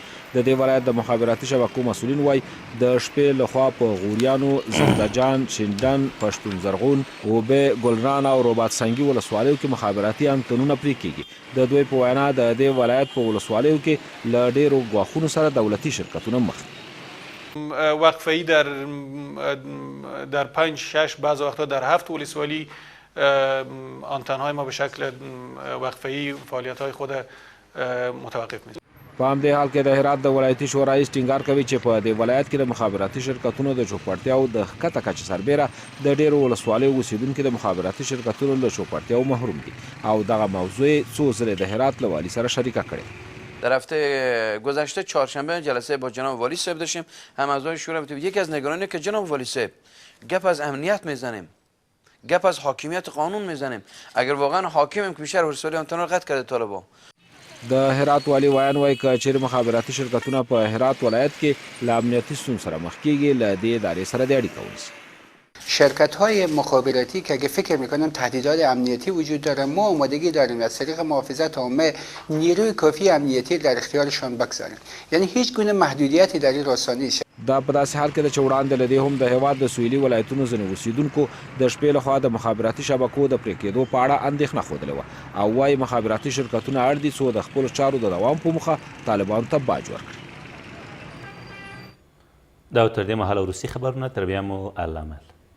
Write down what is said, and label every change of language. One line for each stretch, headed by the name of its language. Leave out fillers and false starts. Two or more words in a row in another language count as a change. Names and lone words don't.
Pashto: د دې ولایت د مخابراتي شبکو مسؤلین وایي د شپې لخوا په غوریانو، زندهجان، شینډن، پښتون زرغون، اوبې، ګلران او رباط سنګي ولسوالیو کې مخابراتي انتنونه پرې کیږي. د دوی په وینا د دې ولایت په ولسوالیو کې له ډېرو ګواښونو سره دولتي شرکتونه مخ دي.
Persian: وقفه‌ای در 5-6 بعض وقتا در 7 ولسوالی آنتن‌های ما به شکل وقفه‌ای فعالیت‌های خود متوقف می‌کنه.
Pashto: په همدې حال کې د هرات د ولایتي شورا رئیس ټینګار کوي چې په دې ولایت کې د مخابراتي شرکتونو د چوپړتیاو د ښکته کچې سربیره د ډېرو ولسوالیو اوسېدونکي د مخابراتي شرکتونو له چوپړتیاو محروم دي او دغه موضوع څو ځلې د هرات له والي سره شریکه کړې.
Persian: در هفته گذشته چهارشنبه جلسه با جناب والی صاحب داشتیم. هم اعضای شورا یکی از نگرانی که جناب والی صاحب گپ از امنیت میزنیم گپ از حاکمیت قانون میزنیم. اگر واقعا حاکمیم که بیشتر ولسوالی آنتن رو قطع کرده طالبان.
Pashto: د هرات والي وایان وایي که چیرې مخابراتي شرکتونه په هرات ولایت کې له امنیتي ستونزو سره مخ کېږي له دې ادارې سره د اړیکه ونیسي.
Persian: شرکت‌های مخابراتی که اگه فکر می‌کنن تهدیدات امنیتی وجود داره، ما آمادگی داریم از طریق محافظت عامه نیروی کافی امنیتی در اختیارشان بگذاریم. یعنی هیچ گونه محدودیتی در این راستا نیست.
Pashto: دا په داسې حال کې ده چې وړاندې له دې هم د هېواد د سویلي ولایتونو ځینې اوسیدونکو د شپې لخوا د مخابراتي شبکو د پرې کېدو په اړه اندېښنه ښودلې وه او وایي مخابراتي شرکتونه اړ دي څو د خپلو چارو د دوام په موخه طالبانو ته باج ورکړي. دا تر دې مهاله وروستي خبرونه، تر بیا مو الله مل.